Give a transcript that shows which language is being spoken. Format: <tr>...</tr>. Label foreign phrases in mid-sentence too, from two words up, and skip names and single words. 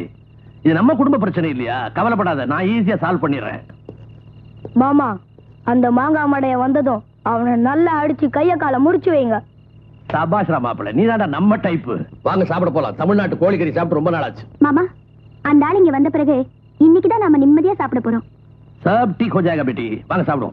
<ta>இது நம்ம குடும்ப பிரச்சனை இல்லையா, கவலைப்படாத, நான் ஈஸியா சால்வ் பண்ணிடுறேன். மாமா, அந்த மாங்காய் மடைய வந்ததும் அவனை நல்லா அடிச்சு கைய காலை முறிச்சு வைங்க. சபாஷ்ரா மாப்பிள்ள, நீ தாண்டா நம்ம டைப்பு. வாங்க சாப்பிட போலாம். தமிழ்நாட்டு கோழிக்கறி சாப்பிட்டு ரொம்ப நாள் ஆச்சு. மாமா, அந்த ஆள் இங்க வந்த பிறகு இன்னைக்குதான் நாம நிம்மதியா சாப்பிட போறோம்.</ta> <hi>सब ठीक हो जाएगा बेटी,</hi> <ta>வாங்க சாப்பிடுவோம்.</ta>